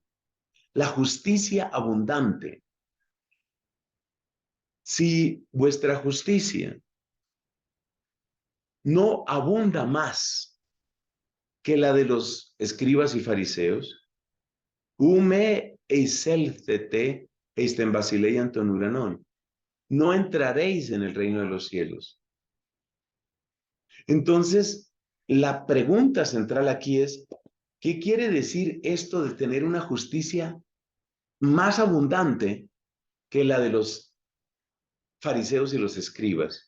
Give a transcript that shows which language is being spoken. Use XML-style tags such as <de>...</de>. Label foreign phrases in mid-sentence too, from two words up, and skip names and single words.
<es>La justicia abundante. Si vuestra justicia no abunda más que la de los escribas y fariseos,</es> <el>οὐ μὴ εἰσέλθητε εἰς τὴν βασιλείαν τῶν οὐρανῶν,</el> <es>no entraréis en el reino de los cielos. Entonces, la pregunta central aquí es, ¿qué quiere decir esto de tener una justicia más abundante que la de los fariseos y los escribas?</es>